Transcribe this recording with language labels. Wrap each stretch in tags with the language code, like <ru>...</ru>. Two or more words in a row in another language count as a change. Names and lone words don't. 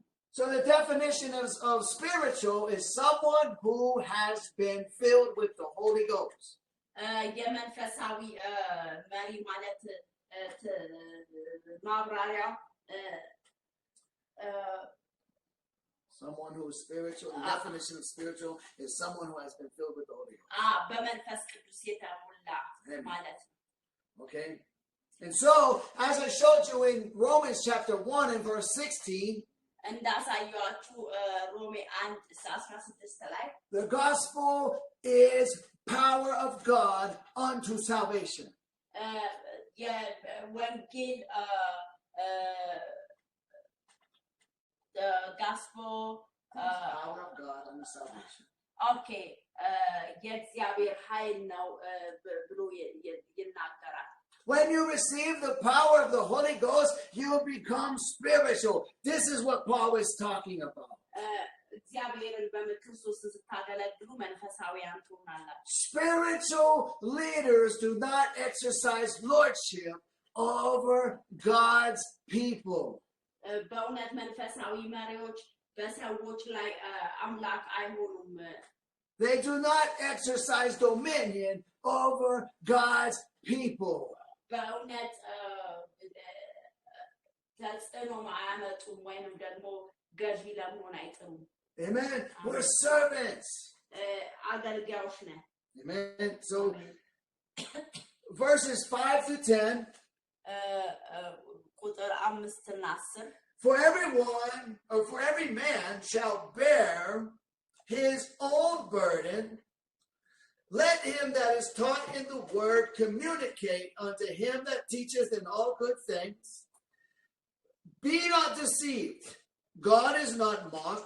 <en>So the definition of spiritual is someone who has been filled with the Holy Ghost.</en> <am>የመንፈሳዊ መሪ ማለት ማብራሪያ</am> <en>Someone who is spiritual. The definition of spiritual is someone who has been filled with the Holy Ghost.</en> <am>በመንፈስ ቅዱስ የተሞላ ማለት ነው።</am> <en>Okay? And so, as I showed you in Romans chapter 1 and verse 16,</en> <am>እንዳሳየኋችሁ ሮሜ 1:16 ላይ</am> <en>the gospel is power of God unto salvation. የወንጌል the gospel power of God unto salvation.</en> <am>Okay, የእግዚአብሔር ኃይል ነው ብሎ ይናገራል።</am> <en>When you receive the power of the Holy Ghost, you will become spiritual. This is what Paul is talking about. Spiritual leaders do not exercise lordship over God's people.</en> <am>በእውነት መንፈሳዊ መሪዎች በሰዎች ላይ አምላክ አይሆኑም።</am> <en>They do not exercise dominion over God's people.</en> <am>በእውነት ተጽዕኖ አያመጡም ወይንም ደግሞ ገዢ ለመሆን አይጥሩም።</am> <en>Amen. We're servants.</en> <am>አገልጋዮች ነን።</am> <en>Amen. So verses 5 to 10.</en> <am>ቁጥር 5 እና 10</am> <en>For everyone, or for every man shall bear his own burden. Let him that is taught in the word communicate unto him that teacheth in all good things. Be not deceived. God is not mocked.</en>